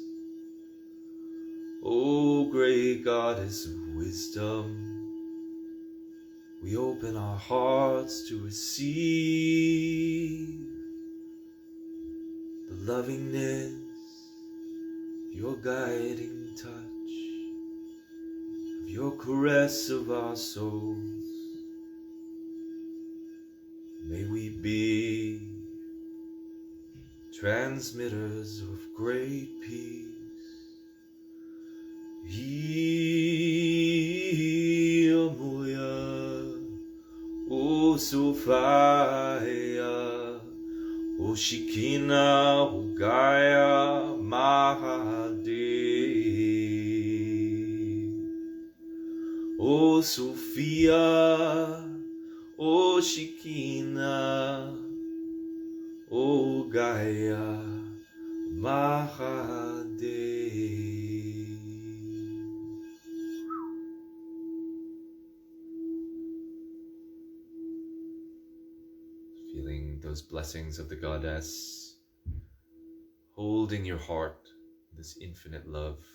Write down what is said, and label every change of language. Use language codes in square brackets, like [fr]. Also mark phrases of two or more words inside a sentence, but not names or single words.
[en] O great Goddess of wisdom, we open our hearts to receive the lovingness of your guiding touch, of your caress of our souls. May we be transmitters of great peace. Iamuya, O Sophia, O Shekina, O Gaia, Mahadev, O Sophia, O Shekina, O Gaia Mahadev. Feeling those blessings of the goddess, holding your heart, this infinite love.